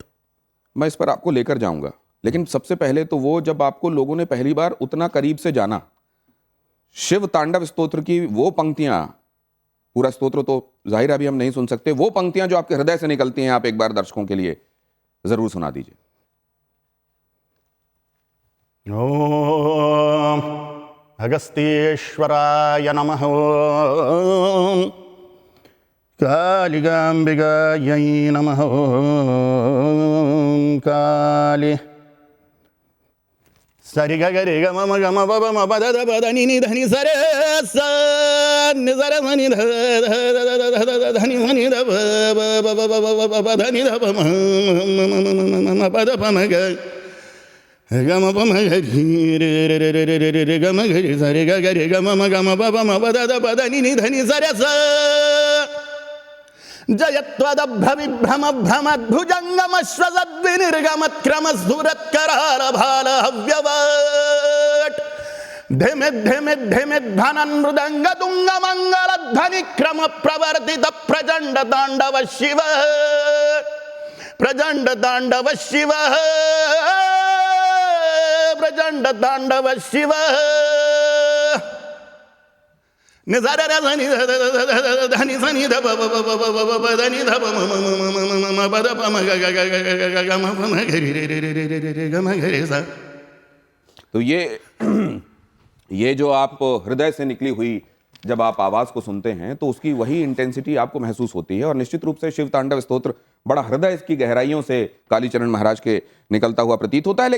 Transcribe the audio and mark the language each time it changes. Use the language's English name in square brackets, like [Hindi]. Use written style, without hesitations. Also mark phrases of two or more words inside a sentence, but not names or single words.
[Hindi] मैं इस पर आपको लेकर जाऊंगा, लेकिन सबसे पहले तो वो जब आपको लोगों ने पहली बार उतना करीब से जाना, शिव तांडव स्तोत्र की वो पंक्तियां, पूरा स्तोत्र तो जाहिर अभी हम नहीं सुन सकते, वो पंक्तियां जो आपके हृदय से निकलती हैं, आप एक बार दर्शकों के लिए जरूर सुना दीजिए। [Sanskrit] ओम अगस्त्येश्वराय नमः, ओम कालिकाम्बिकायै नमः, ओम काली सरि ग ग रे ग म ग म ब ब म ब द द ब द नि नि ध नि स रे स नि स र ध नि ध ध नि ध नि ध ब ब ब ब ब ब ब ध नि ध ब म म प द प म ग ग म प म ग रि रे रे रे रे रे रे रे ग म ग रि स रे ग ग रे ग म म ग म ब ब म ब द द ब द नि नि ध नि स रे स जयत्वदभ्रविभ्रम भ्रमद्भुजङ्गमश्वसद्विनिर्गमत्क्रमस्फुरत्करालभालहव्यवट् धिमिद् धिमिद् धिमिद् धनन् मृदङ्गदुङ्गमङ्गलध्वनिक्रम प्रवर्तित प्रचण्ड ताण्डव शिव, प्रचण्ड ताण्डव शिव, प्रचण्ड ताण्डव शिव। [Hindi] तो ये जो आप हृदय से निकली हुई जब आप आवाज को सुनते हैं, तो उसकी वही इंटेंसिटी आपको महसूस होती है, और निश्चित रूप से शिव तांडव स्तोत्र बड़ा हृदय की गहराइयों से कालीचरण महाराज के निकलता हुआ प्रतीत होता है।